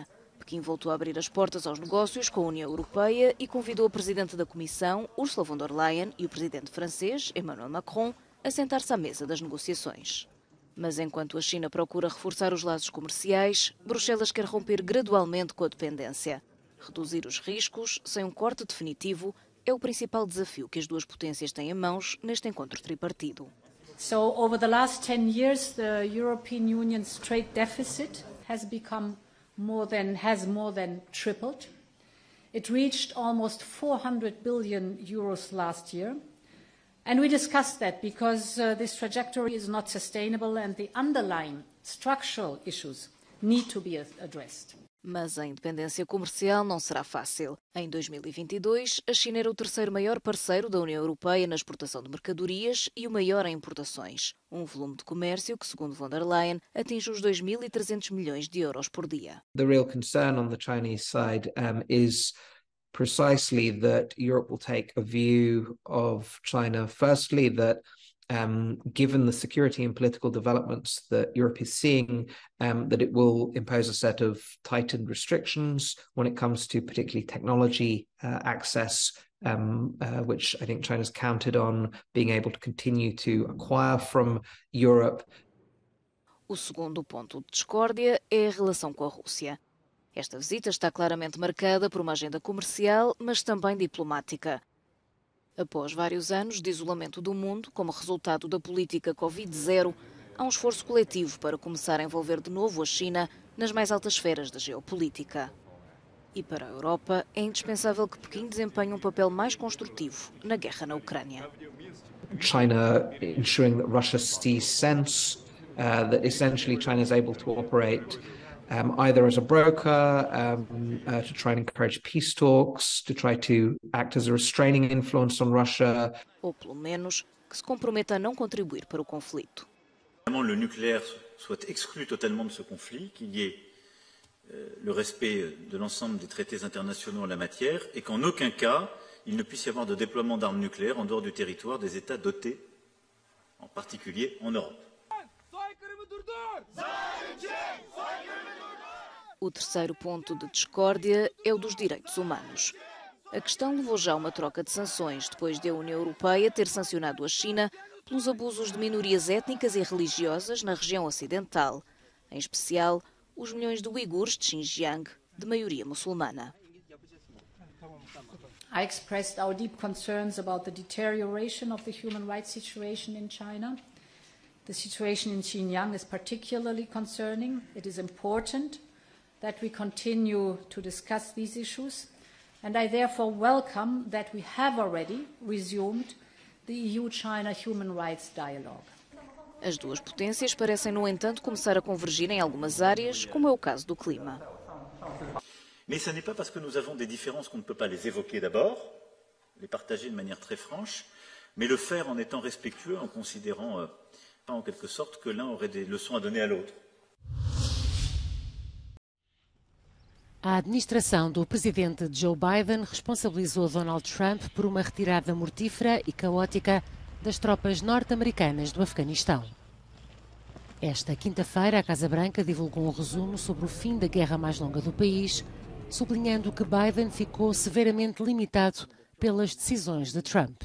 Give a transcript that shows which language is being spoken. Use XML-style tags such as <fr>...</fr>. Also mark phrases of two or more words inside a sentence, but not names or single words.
<pt>Pequim voltou a abrir as portas aos negócios com a União Europeia e convidou a Presidente da Comissão, Ursula von der Leyen, e o Presidente francês, Emmanuel Macron, a sentar-se à mesa das negociações. Mas enquanto a China procura reforçar os laços comerciais, Bruxelas quer romper gradualmente com a dependência. Reduzir os riscos, sem um corte definitivo, é o principal desafio que as duas potências têm em mãos neste encontro tripartido.</pt> <en>So over the last 10 years, the European Union's trade deficit has more than tripled. It reached almost 400 billion euros last year. And we discussed that because this trajectory is not sustainable and the underlying structural issues need to be addressed.</en> <pt>Mas a independência comercial não será fácil. Em 2022, a China era o terceiro maior parceiro da União Europeia na exportação de mercadorias e o maior em importações. Um volume de comércio que, segundo von der Leyen, atinge os 2.300 milhões de euros por dia.</pt> <en>The real concern on the Chinese side is precisely that Europe will take a view of China, firstly, that given the security and political developments that Europe is seeing, that it will impose a set of tightened restrictions when it comes to particularly technology access, which I think China's counted on being able to continue to acquire from Europe.</en> <pt>O segundo ponto de discórdia é a relação com a Rússia. Esta visita está claramente marcada por uma agenda comercial, mas também diplomática. Após vários anos de isolamento do mundo, como resultado da política Covid-0, há um esforço coletivo para começar a envolver de novo a China nas mais altas esferas da geopolítica. E para a Europa, é indispensável que Pequim desempenhe um papel mais construtivo na guerra na Ucrânia.</pt> <en>China ensuring that Russia sees sense that essentially China is able to operate either as a broker, to try and encourage peace talks, to try to act as a restraining influence on Russia.</en> <pt>Ou pelo menos que se comprometa a não contribuir para o conflito.</pt> <fr>Le nucléaire soit exclu totalement de ce conflit, qu'il y ait le respect de l'ensemble des traités internationaux en la matière et qu'en aucun cas il ne puisse y avoir de déploiement d'armes nucléaires en dehors du territoire des États dotés, en particulier en Europe.</fr> <pt>O terceiro ponto de discórdia é o dos direitos humanos. A questão levou já a uma troca de sanções depois de a União Europeia ter sancionado a China pelos abusos de minorias étnicas e religiosas na região ocidental, em especial os milhões de uigures de Xinjiang, de maioria muçulmana.</pt> <en>I expressed our deep concerns about the deterioration of the human rights situation in China. The situation in Xinjiang is particularly concerning. It is important that we continue to discuss these issues, and I therefore welcome that we have already resumed the EU-China human rights dialogue.</en> <pt>As duas potências parecem, no entanto, começar a convergir em algumas áreas, como é o caso do clima.</pt> <fr>Mais ce n'est pas parce que nous avons des différences qu'on ne peut pas les évoquer d'abord, les partager de manière très franche, mais le faire en étant respectueux, en considérant, pas en quelque sorte, que l'un aurait des leçons à donner à l'autre.</fr> <pt>A administração do presidente Joe Biden responsabilizou Donald Trump por uma retirada mortífera e caótica das tropas norte-americanas do Afeganistão. Esta quinta-feira, a Casa Branca divulgou um resumo sobre o fim da guerra mais longa do país, sublinhando que Biden ficou severamente limitado pelas decisões de Trump.</pt>